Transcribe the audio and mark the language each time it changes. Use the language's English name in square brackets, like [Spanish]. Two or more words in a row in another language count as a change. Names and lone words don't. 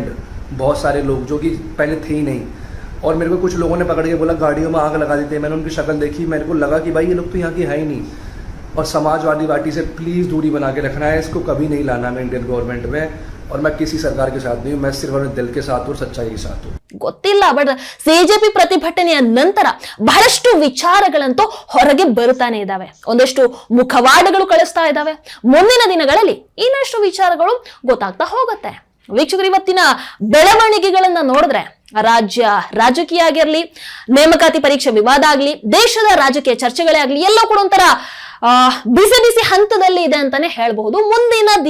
[Hindi] बहुत सारे लोग जो कि पहले थे ही नहीं. और मेरे को कुछ लोगों ने पकड़ के बोला गाड़ियों में आग लगा देते हैं. मैंने उनकी शक्ल देखी, मेरे को लगा कि भाई ये लोग तो यहाँ के है ही नहीं. और समाजवादी पार्टी से प्लीज़ दूरी बना के रखना है, इसको कभी नहीं लाना मैं [English] Indian government [Hindi] में. और मैं किसी सरकार के साथ नहीं हूँ, मैं सिर्फ अपने दिल के साथ और सच्चाई के साथ हूँ. [Kannada] ಗೊತ್ತಿಲ್ಲ, ಬಟ್ ಸಿಜೆಪಿ ಪ್ರತಿಭಟನೆಯ ನಂತರ ಬಹಳಷ್ಟು ವಿಚಾರಗಳಂತೂ ಹೊರಗೆ ಬರುತ್ತಾನೆ ಇದಾವೆ, ಒಂದಷ್ಟು ಮುಖವಾಡಗಳು ಕಳಿಸ್ತಾ ಇದ್ದಾವೆ. ಮುಂದಿನ ದಿನಗಳಲ್ಲಿ ಇನ್ನಷ್ಟು ವಿಚಾರಗಳು ಗೊತ್ತಾಗ್ತಾ ಹೋಗುತ್ತೆ. ವೀಕ್ಷಕರು, ಇವತ್ತಿನ ಬೆಳವಣಿಗೆಗಳನ್ನ ನೋಡಿದ್ರೆ ರಾಜಕೀಯ ಆಗಿರ್ಲಿ, ನೇಮಕಾತಿ ಪರೀಕ್ಷೆ ವಿವಾದ ಆಗ್ಲಿ, ದೇಶದ ರಾಜಕೀಯ ಚರ್ಚೆಗಳೇ ಆಗ್ಲಿ, ಎಲ್ಲೋ ಕೂಡ ಒಂಥರ ಬಿಸಿ ಬಿಸಿ ಹಂತದಲ್ಲಿ ಇದೆ ಅಂತಾನೆ ಹೇಳ್ಬಹುದು.